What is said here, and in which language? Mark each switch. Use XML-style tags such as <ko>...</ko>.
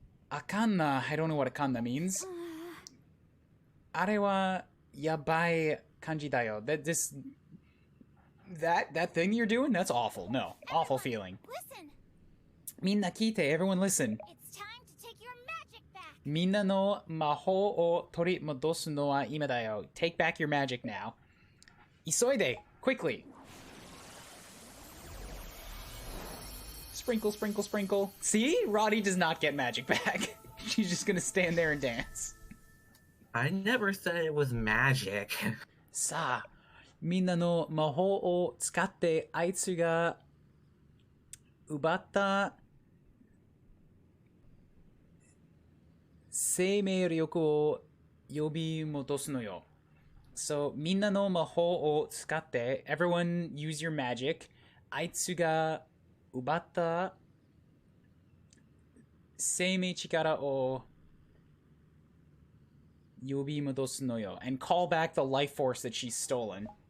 <en>Akanna, I don't know what akanna means.</en> <ja>Are wa yabai kanji da yo.</ja> <en>That thing you're doing, that's awful. No, awful feeling. Listen,</en> <ja>Minna kite,</ja> <en>everyone listen. it's time to take your magic back.</en> <ja>みんなの魔法を取り戻すのは今だよ.</ja> <en>Take back your magic now.</en> <ja>急いで,</ja> <en>quickly. Sprinkle, sprinkle, sprinkle. See? Roddy does not get magic back. She's just gonna stand there and dance. I never said it was magic.</en> <ja>さあ、みんなの魔法を使ってあいつが奪った生命力を呼び戻すのよ。</ja> <en>So,</en> <ja>みんなの魔法を使って</ja> <en>everyone use your magic.</en> <ja>あいつが奪った生命力を呼び戻すのよ</ja> <en>and call back the life force that she's stolen.</en>